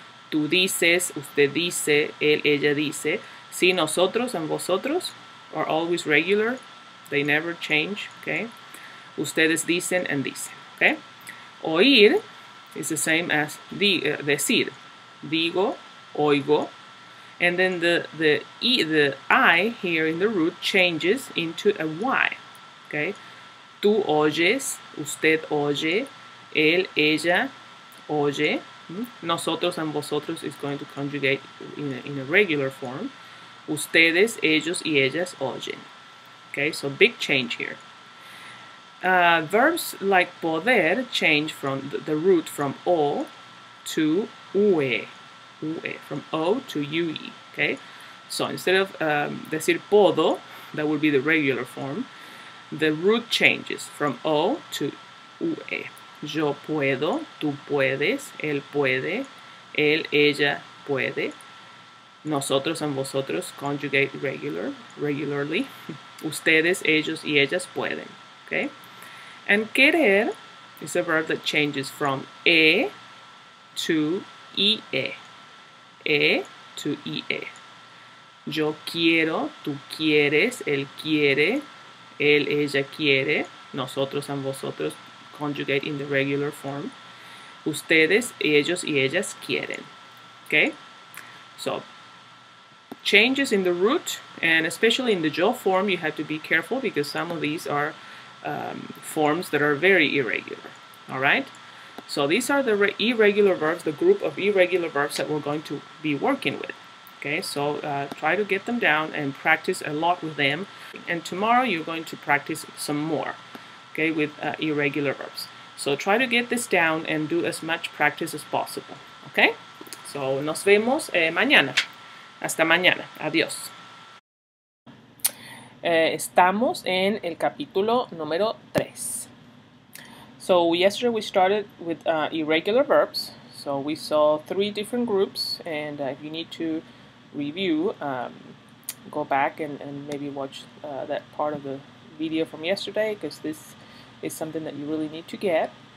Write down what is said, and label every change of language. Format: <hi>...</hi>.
<es>Tú dices, usted dice, él, ella dice. Sí, nosotros and vosotros</es> <en>are always regular. They never change. Okay?</en> <es>Ustedes dicen</es> <en>and dicen. Okay? Oír is the same as decir.</en> <es>Digo, oigo.</es> <en>And then the I here in the root changes into a Y. Okay?</en> <es>Tú oyes, usted oye, él, ella, oye.</es> <en>Nosotros and vosotros is going to conjugate in a regular form.</en> <es>Ustedes, ellos y ellas oyen.</es> <en>Okay, so big change here. Verbs like poder change from the root from O to UE. UE, from O to UE. Okay, so instead of decir puedo, that would be the regular form, the root changes from O to UE.</en> <es>Yo puedo, tú puedes, él puede, él, ella puede.</es> <en>Nosotros and vosotros, conjugate regularly.</en> <es>Ustedes, ellos, y ellas pueden.</es> <en>Okay? And querer is a verb that changes from to ie. To ie.</en> <es>Yo quiero, tú quieres, él quiere, él, ella quiere, nosotros and vosotros,</es> <en>conjugate in the regular form.</en> <es>Ustedes, ellos, y ellas quieren.</es> <en>Okay? So, changes in the root, and especially in the yo form, you have to be careful because some of these are forms that are very irregular. All right? So these are the irregular verbs, the group of irregular verbs that we're going to be working with. Okay, so try to get them down and practice a lot with them. And tomorrow you're going to practice some more, okay, with irregular verbs. So try to get this down and do as much practice as possible. Okay, so</en> <es>nos vemos mañana. Hasta mañana. Adiós. Estamos en el capítulo número 3.</es> <en>So yesterday we started with irregular verbs. So we saw 3 different groups, and if you need to review, go back and maybe watch that part of the video from yesterday, because this is something that you really need to get.</en>